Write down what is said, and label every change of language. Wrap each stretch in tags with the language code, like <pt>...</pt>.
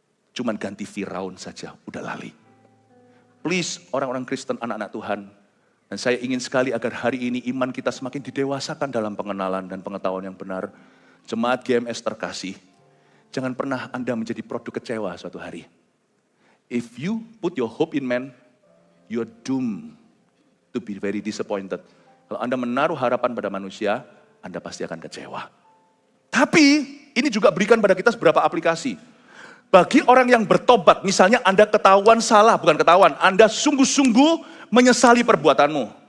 <id>Cuman ganti Firaun saja, udah lali. Please, orang-orang Kristen, anak-anak Tuhan, dan saya ingin sekali agar hari ini iman kita semakin didewasakan dalam pengenalan dan pengetahuan yang benar. Jemaat GMS terkasih, jangan pernah Anda menjadi produk kecewa suatu hari.</id> <en>If you put your hope in man, you are doomed to be very disappointed.</en> <id>Kalau Anda menaruh harapan pada manusia, Anda pasti akan kecewa. Tapi ini juga berikan pada kita beberapa aplikasi. Bagi orang yang bertobat, misalnya Anda ketahuan salah, bukan ketahuan, Anda sungguh-sungguh menyesali perbuatanmu.</id>